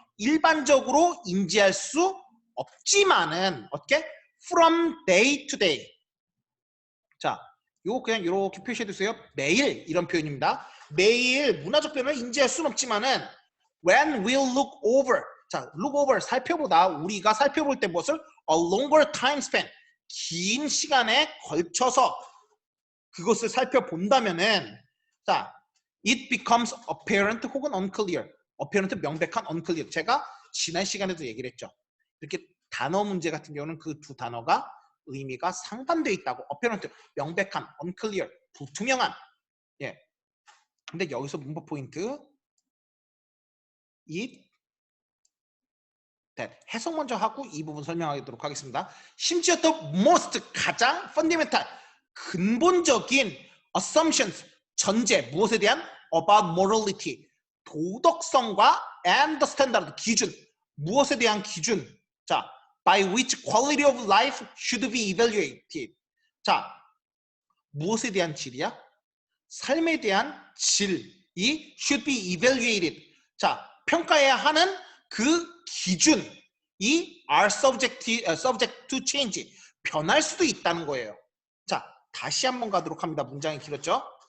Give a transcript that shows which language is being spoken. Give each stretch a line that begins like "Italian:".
Korean: 일반적으로 인지할 수 없지만은, 어떻게?
English: from day to day.
Korean: 자, 요거 그냥 이렇게 표시해 두세요. 매일, 이런 표현입니다. 매일 문화적 변화를 인지할 수는 없지만은
English: when we'll look over.
Korean: 자, look over, 살펴보다. 우리가 살펴볼 때 무엇을?
English: a longer time span,
Korean: 긴 시간에 걸쳐서 그것을 살펴본다면은, 자,
English: it becomes apparent 혹은 unclear. apparent 명백한, unclear.
Korean: 제가 지난 시간에도 얘기를 했죠. 이렇게 단어 문제 같은 경우는 그 두 단어가 의미가 상반되어 있다고. apparent 명백한, unclear 불투명한. 예. 근데 여기서 문법 포인트, it, that. 해석 먼저 하고 이 부분 설명하도록 하겠습니다. 심지어 the most, 가장 fundamental, 근본적인 assumptions, 전제, 무엇에 대한?
English: about morality,
Korean: 도덕성과
English: and the standard,
Korean: 기준, 무엇에 대한 기준?
English: 자, by which quality of life should be evaluated.
Korean: 자, 무엇에 대한 질이야? 삶에 대한 질이
English: should be evaluated.
Korean: 자, 평가해야 하는 그 기준이
English: are subject to change,
Korean: 변할 수도 있다는 거예요. 자, 다시 한번 가도록 합니다. 문장이 길었죠?